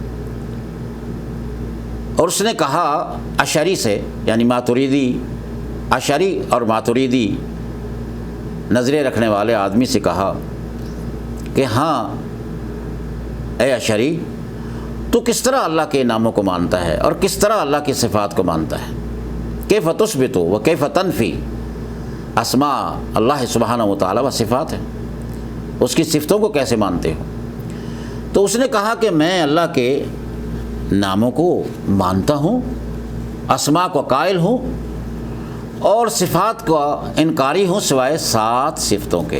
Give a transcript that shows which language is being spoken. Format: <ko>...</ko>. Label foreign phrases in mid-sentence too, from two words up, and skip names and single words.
<ur>اور اس نے کہا اشعری سے، یعنی ماتوریدی، اشعری اور ماتوریدی نظریے رکھنے والے آدمی سے کہا کہ ہاں اے اشعری، تو کس طرح اللہ کے ناموں کو مانتا ہے اور کس طرح اللہ کی صفات کو مانتا ہے؟</ur> <ar>کیف تثبت و کیف تنفی اسماء اللہ سبحانہ و تعالی و صفات ہے،</ar> <ur>اس کی صفتوں کو کیسے مانتے ہو؟ تو اس نے کہا کہ میں اللہ کے ناموں کو مانتا ہوں، اسماء کو قائل ہوں، اور صفات کو انکاری ہوں سوائے 7 صفتوں کے۔</ur>